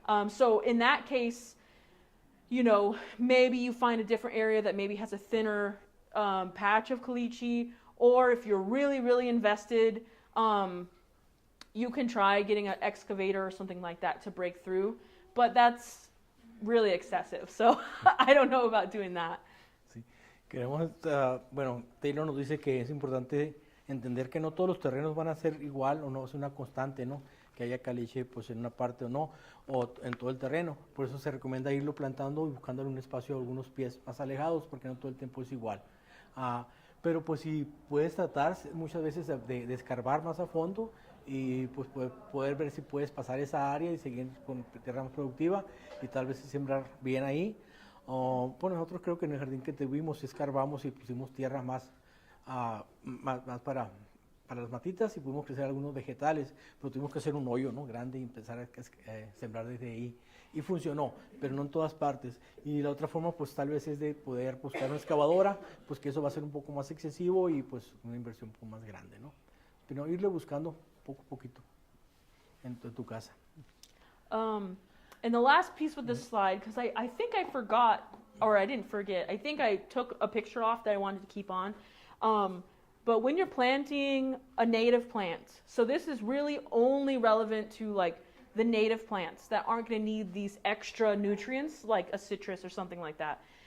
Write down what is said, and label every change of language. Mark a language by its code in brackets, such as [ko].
[en] So in that case, you know, maybe you find a different area that maybe has a thinner patch of caliche, or if you're really, really invested, you can try getting an excavator or something like that to break through, but that's really excessive. So I don't know about doing that. [es] Sí. Bueno, Taylor nos dice que es importante entender que no todos los terrenos van a ser igual o no es una constante, ¿no? Que haya caliche pues en una parte o no, o en todo el terreno. Por eso se recomienda irlo plantando y buscándole un espacio algunos pies más alejados porque no todo el tiempo es igual. Pero pues si puedes tratar muchas veces de escarbar más a fondo y pues poder ver si puedes pasar esa área y seguir con tierra más productiva y tal vez sembrar bien ahí. Pues nosotros creo que en el jardín que tuvimos escarbamos y pusimos tierra más para las matitas y pudimos crecer algunos vegetales, pero tuvimos que hacer un hoyo, ¿no? Grande y empezar a sembrar desde ahí. Y funcionó, pero no en todas partes. Y la otra forma, pues tal vez es de poder buscar una excavadora, pues que eso va a ser un poco más excesivo y pues una inversión un poco más grande, ¿no? Pero irle buscando poco a poquito en tu casa. [en] And the last piece with this slide, because I think I forgot, or I didn't forget, I think I took a picture off that I wanted to keep on. But when you're planting a native plant, so this is really only relevant to like the native plants that aren't going to need these extra nutrients like a citrus or something like that.